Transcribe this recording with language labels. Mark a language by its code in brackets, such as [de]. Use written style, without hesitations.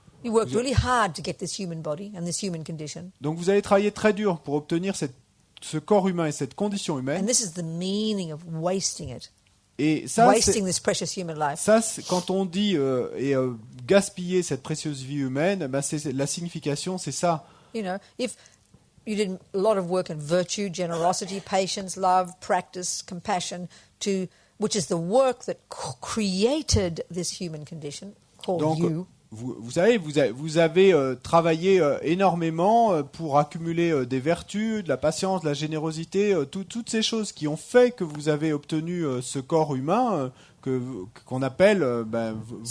[en] You worked really hard to get this human body and this human condition. [fr] Donc, vous allez travailler très dur pour obtenir ce corps humain et cette condition [en] And [fr] humaine. [en] this is the meaning of wasting it. [fr] Et ça, [en] Wasting this precious human life. [fr] quand on dit gaspiller cette précieuse vie humaine, c'est la signification, c'est ça. [en] You know, if you did a lot of work in virtue, generosity, patience, love, practice, compassion, which is the work that created this human condition called [fr] Donc, [en] you. [fr] vous savez, vous avez travaillé énormément pour accumuler des vertus, de la patience, de la générosité, toutes ces choses qui ont fait que vous avez obtenu ce corps humain qu'on appelle vous.